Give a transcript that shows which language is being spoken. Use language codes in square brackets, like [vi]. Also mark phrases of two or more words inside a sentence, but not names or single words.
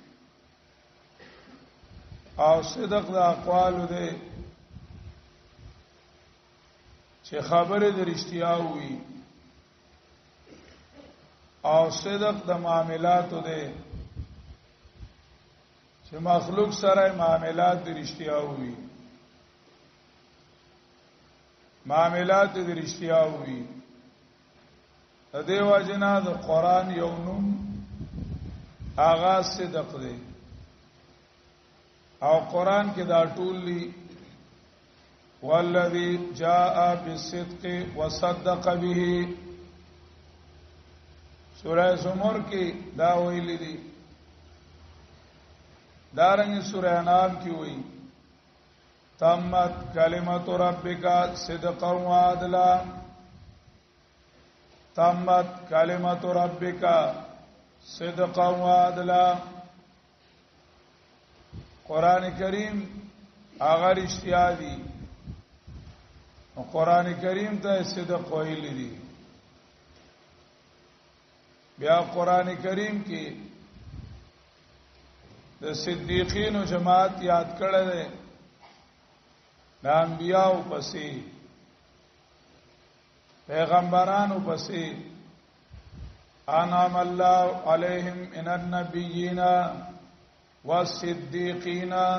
[ps] او صدق د اقوال ده چې خبره د رښتیا وي او صدق د معاملات ده چې مخلوق سره معاملات د رښتیا وي معاملات د رښتیا وي. د دیو جنا د قران یو نوم آغاز صدق دی او قران کې دا ټول لی [ar] والذي جاء بالصدق وصدق به. [ps] سورہ زمر کې دا ویل دي، دارنګ سورہ انعام کې وایي [ar] تمت کلمت ربک صدقا وعدلا. تمت کلمت ربک صدقا وعدلا. [ps] قران کریم هغه رښتیا دي. قران کریم ته صدق ویل دي. بیا قران کریم کې د صدیقین او جماعت یاد کړل دي، د انبیاء پسې پیغمبرانو پسې [ar] انعم الله علیهم من النبیین والصدیقین.